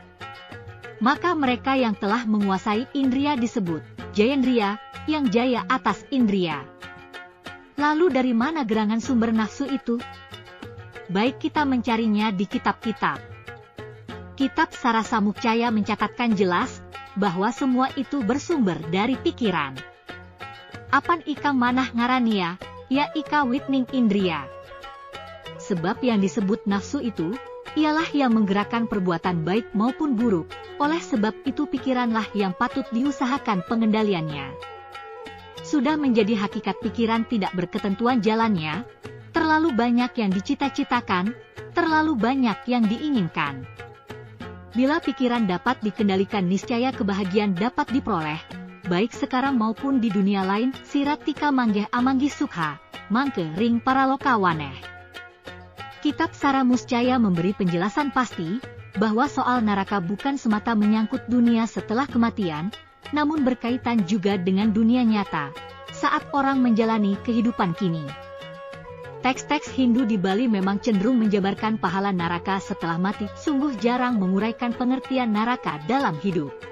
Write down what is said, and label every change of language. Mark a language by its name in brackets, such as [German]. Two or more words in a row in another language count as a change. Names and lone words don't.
[Indonesian] Maka mereka yang telah menguasai indria disebut Jayendriya, yang jaya atas indria. Lalu dari mana gerangan sumber nafsu itu? Baik kita mencarinya di kitab-kitab. Kitab Sarasa Muscaya mencatatkan jelas, bahwa semua itu bersumber dari pikiran. [Kawi] Apan ikang manah ngarania, ya ika witning indria. [Indonesian] Sebab yang disebut nafsu itu, ialah yang menggerakkan perbuatan baik maupun buruk, oleh sebab itu pikiranlah yang patut diusahakan pengendaliannya. Sudah menjadi hakikat pikiran tidak berketentuan jalannya, terlalu banyak yang dicita-citakan, terlalu banyak yang diinginkan. Bila pikiran dapat dikendalikan niscaya kebahagiaan dapat diperoleh, baik sekarang maupun di dunia lain. [Kawi] Siratika manggeh amanggi sukha, mangke ring paraloka waneh. [Indonesian] Kitab Sara Muscaya memberi penjelasan pasti, bahwa soal neraka bukan semata menyangkut dunia setelah kematian, namun berkaitan juga dengan dunia nyata, saat orang menjalani kehidupan kini. Teks-teks Hindu di Bali memang cenderung menjabarkan pahala neraka setelah mati, sungguh jarang menguraikan pengertian neraka dalam hidup.